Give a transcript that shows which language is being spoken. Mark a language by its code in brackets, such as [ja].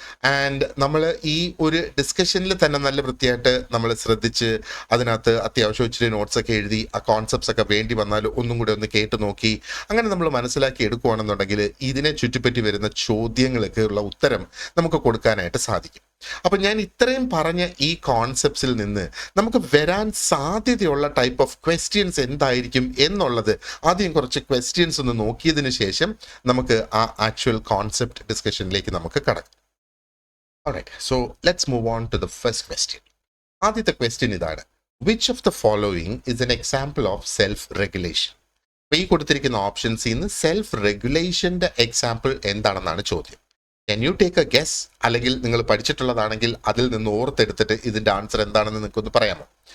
[ml] And നമ്മൾ ഈ ഒരു ഡിസ്കഷനിൽ തന്നെ നല്ല വൃത്തിയായിട്ട് നമ്മൾ ശ്രദ്ധിച്ച് അതിനകത്ത് അത്യാവശ്യം ഇച്ചിരി നോട്ട്സൊക്കെ എഴുതി ആ കോൺസെപ്റ്റ്സ് ഒക്കെ വേണ്ടി വന്നാൽ ഒന്നും കൂടെ ഒന്ന് കേട്ട് നോക്കി അങ്ങനെ നമ്മൾ മനസ്സിലാക്കി എടുക്കുകയാണെന്നുണ്ടെങ്കിൽ ഇതിനെ ചുറ്റിപ്പറ്റി വരുന്ന ചോദ്യങ്ങൾക്ക് ഉള്ള ഉത്തരം നമുക്ക് കൊടുക്കാനായിട്ട് സാധിക്കും. അപ്പൊ ഞാൻ ഇത്രയും പറഞ്ഞ ഈ കോൺസെപ്റ്റ്സിൽ നിന്ന് നമുക്ക് വരാൻ സാധ്യതയുള്ള ടൈപ്പ് ഓഫ് ക്വസ്റ്റ്യൻസ് എന്തായിരിക്കും എന്നുള്ളത് ആദ്യം കുറച്ച് ക്വസ്റ്റ്യൻസ് ഒന്ന് നോക്കിയതിന് ശേഷം നമുക്ക് ആ ആക്ച്വൽ കോൺസെപ്റ്റ് ഡിസ്കഷനിലേക്ക് നമുക്ക് കടക്കാം. [en] Alright, so let's move on to the first question. [ml] ആദ്യത്തെ ക്വസ്റ്റ്യൻ ഇതാണ്: [en] Which of the following is an example of self regulation? [ml] അപ്പൊ ഈ കൊടുത്തിരിക്കുന്ന ഓപ്ഷൻസിൽ നിന്ന് സെൽഫ് റെഗുലേഷന്റെ എക്സാമ്പിൾ എന്താണെന്നാണ് ചോദ്യം. [en] Can you take a guess? [ml] അല്ലെങ്കിൽ നിങ്ങൾ പഠിച്ചിട്ടുള്ളതാണെങ്കിൽ അതിൽ നിന്ന് ഓർത്തെടുത്തിട്ട് ഇതിന്റെ ആൻസർ എന്താണെന്ന് നിങ്ങൾക്കൊന്ന് പറയാമോ?